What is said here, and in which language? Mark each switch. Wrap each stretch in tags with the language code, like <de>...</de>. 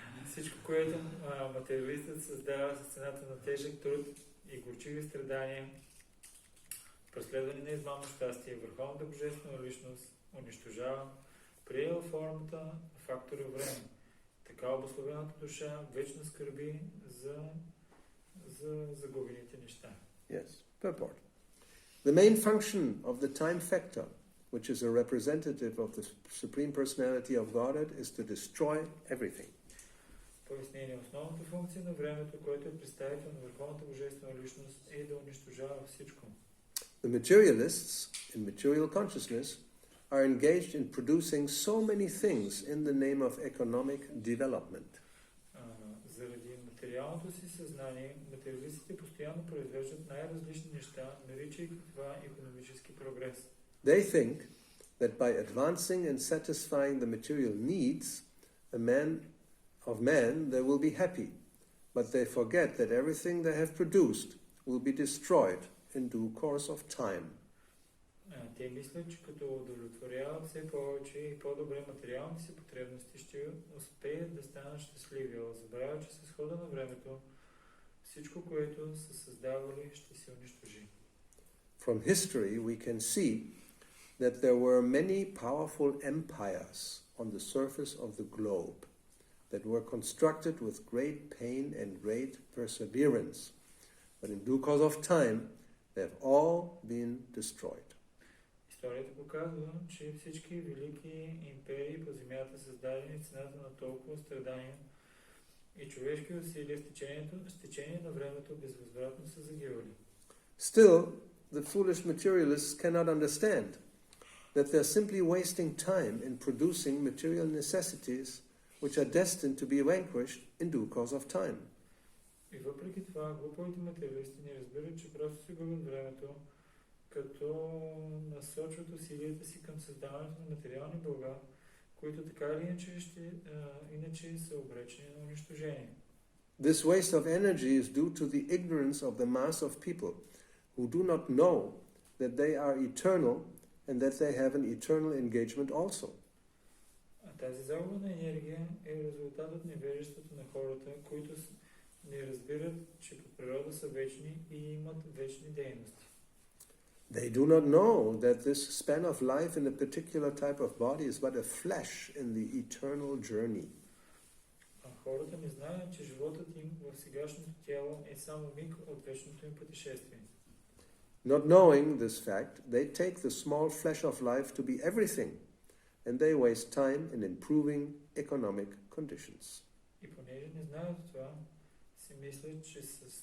<bg>Всичко, което материалистът създава с цената на тежък труд и горчиви страдания, преследване на измамно щастие, върховната божествена личност унищожава, приема формата на фактора време. Така обусловената душа вечно скърби за загубените неща.</bg> <en>Yes, purport. The main function of the time factor, which is a representative of the Supreme Personality of Godhead, is to destroy everything.</en> <bg>Пояснение. Основната функция на времето, което е представител на върховната божествена личност, е да унищожава всичко.</bg> <en>The materialists in material consciousness are engaged in producing so many things in the name of economic development.</en> <bg>Заради материалното си съзнание, материалистите постоянно произвеждат най-различни неща, наричайки това икономически прогрес.</bg> <en>They think that by advancing and satisfying the material needs of man, they will be happy. But they forget that everything they have produced will be destroyed in due course of time.</en> <bg>Те мислят, че като удовлетворяват все повече и по-добре материалните си потребности, ще успеят да станат щастливи, а забравят, че с хода на времето всичко, което са създавали, ще се унищожи.</bg> <en>From history we can see that there were many powerful empires on the surface of the globe that were constructed with great pain and great perseverance, but in due course of time they have all been destroyed.</en> <bg>Историята показва, че всички велики империи по земята, създадени в цената на толкова страдания и човешки усилия с течение на времето, безвъзвратно са загивали.</bg> <en>Still, the foolish materialists cannot understand that they are simply wasting time in producing material necessities which are destined to be vanquished in due course of time.</en> <bg>И въпреки това, глуповите материалисти не разбират, че просто си губят времето, като насочват усилията си към създаването на материални блага, които така или иначе са обречени на унищожение.</bg> <en>This waste of energy is due to the ignorance of the mass of people who do not know that they are eternal and that they have an eternal engagement also.</en> <bg>Тази загуба на енергия е резултат от невежеството на хората, които не разбират, че по природа са вечни и имат вечни дейности.</bg> <en>They do not know that this span of life in a particular type of body is but a flash in the eternal journey.</en> <bg>Хората не знаят, че животът им в сегашното тяло е само миг от вечното им пътешествие.</bg> <en>Not knowing this fact, they take the small flash of life to be everything, and they waste time in improving economic conditions.</en> <bg>И понеже не знаят това, си мислят, че с</bg>